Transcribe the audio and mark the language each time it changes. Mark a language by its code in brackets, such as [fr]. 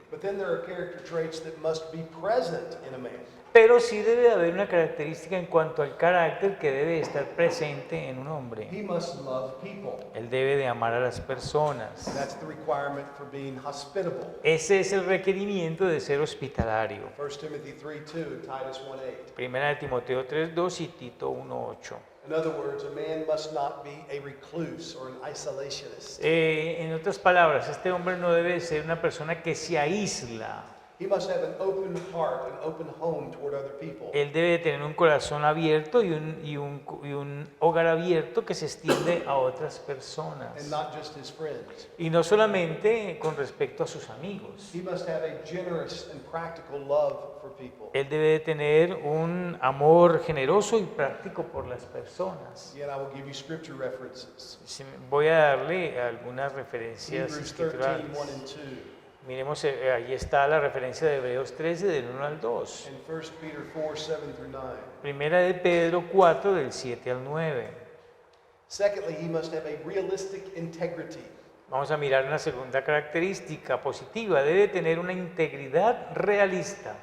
[en] But then there are character traits that must be present in a man. [es] Pero sí debe haber una característica en cuanto al carácter que debe estar presente en un hombre. [en] He must love people. [es] Él debe de amar a las personas. [en] That's the requirement for being hospitable. [es] Ese es el requerimiento de ser hospitalario. [en] 1 Timothy 3:2 and Titus 1:8. [es] Primera de Timoteo 3:2 y Tito 1:8. [en] In other words, a man must not be a recluse or an isolationist. [es] En otras palabras, este hombre no debe ser una persona que se aísla. [en] He must have an open heart, an open home toward other people. [es] Él debe de tener un corazón abierto y un hogar abierto que se extiende a otras personas. [en] And not just his friends. [es] Y no solamente con respecto a sus amigos. [en] He must have a generous and practical love for people. [es] Él debe de tener un amor generoso y práctico por las personas. [en] Again, I will give you scripture references. [es] Voy a darle algunas referencias [en] Hebrews 13, 1 [es] escriturales. [en] and 2. [es] Miremos, ahí está la referencia de Hebreos 13 del 1 al 2. [en] And 1 Peter 4, 7 through 9. [es] Primera de Pedro 4 del 7 al 9. [en] Secondly, he must have a realistic integrity. [es] Vamos a mirar una segunda característica positiva. Debe tener una integridad realista.